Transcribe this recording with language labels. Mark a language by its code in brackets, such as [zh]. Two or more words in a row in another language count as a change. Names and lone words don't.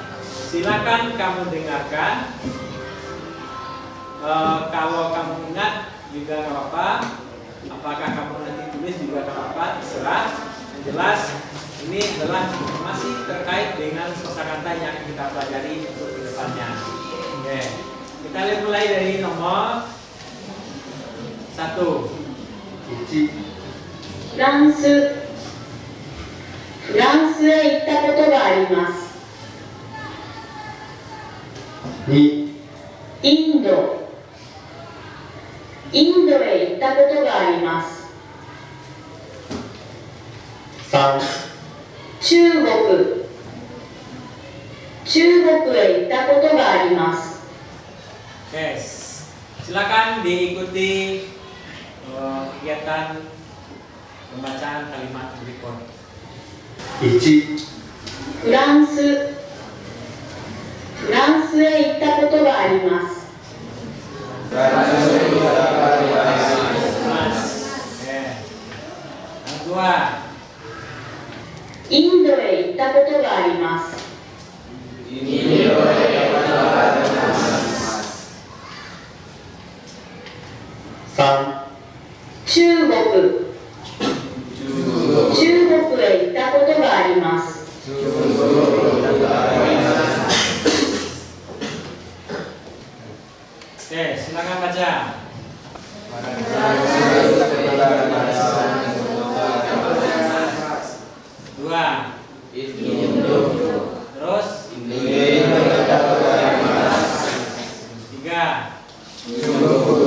[id] Silakan kamu dengarkan. Kalau kamu ingat juga nggak apa-apa. Apakah kamu nanti tulis juga nggak apa-apa, terserah. Yang jelas ini adalah informasi terkait dengan kosakata yang kita pelajari untuk ke depannya. Oke, kita lihat mulai dari nomor 1. [ja] フランスへ行ったことがあります。 2、インドへ行ったことがあります。 3、中国へ行ったことがあります。 [id] Oke, silakan diikuti kegiatan pembacaan kalimat berikut. [ja] 1、フランスへ行ったことがあります。 [id] Oke. Yang kedua. [ja] インドへ行ったことがあります。 3、中国へ行ったことがあります。 [id] Oke, silakan baca. 2. Terus 3.